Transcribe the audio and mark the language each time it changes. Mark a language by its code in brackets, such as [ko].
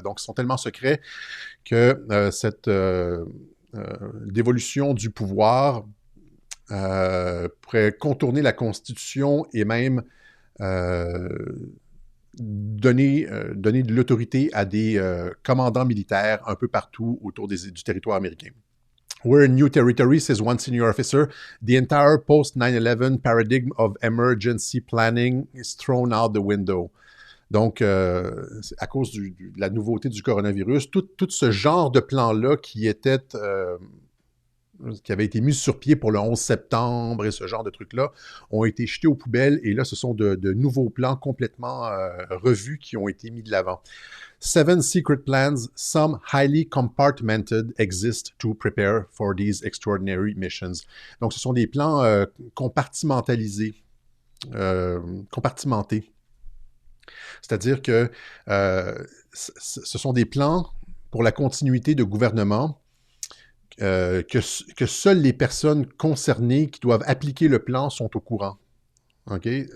[fr] Donc, ils sont tellement secrets que cette dévolution du pouvoir pourrait contourner la Constitution et même donner de l'autorité à des commandants militaires un peu partout autour du territoire américain. [en] We're in new territory, says one senior officer. The entire post-9/11 paradigm of emergency planning is thrown out the window. [fr] Donc, à cause de la nouveauté du coronavirus, tout ce genre de plan-là qui était qui avaient été mises sur pied pour le 11 septembre et ce genre de trucs-là ont été jetés aux poubelles et là, ce sont de nouveaux plans complètement revus qui ont été mis de l'avant. [en] 7 secret plans, some highly compartmented, exist to prepare for these extraordinary missions. [fr] Donc, ce sont des plans compartimentalisés, compartimentés. C'est-à-dire que ce sont des plans pour la continuité de gouvernement que seules les personnes concernées qui doivent appliquer le plan sont au courant. OK?